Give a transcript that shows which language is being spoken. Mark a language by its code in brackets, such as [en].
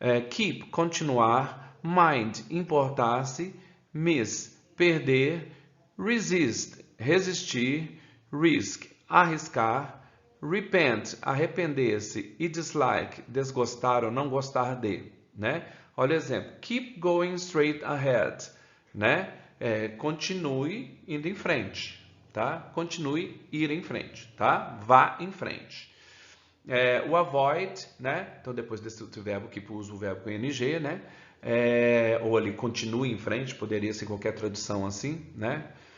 [pt] Keep, continuar. Mind, importar-se. Miss, perder. Resist, resistir. Risk, arriscar. Repent, arrepender-se. E dislike, desgostar ou não gostar de, né? Olha o exemplo. [en] Keep going straight ahead, né? [pt] Continue indo em frente, tá? Continue ir em frente, tá? Vá em frente. O avoid, né? Então, depois desse verbo que usa o verbo com ing, né? Ou ali, continue em frente, poderia ser qualquer tradução assim, né?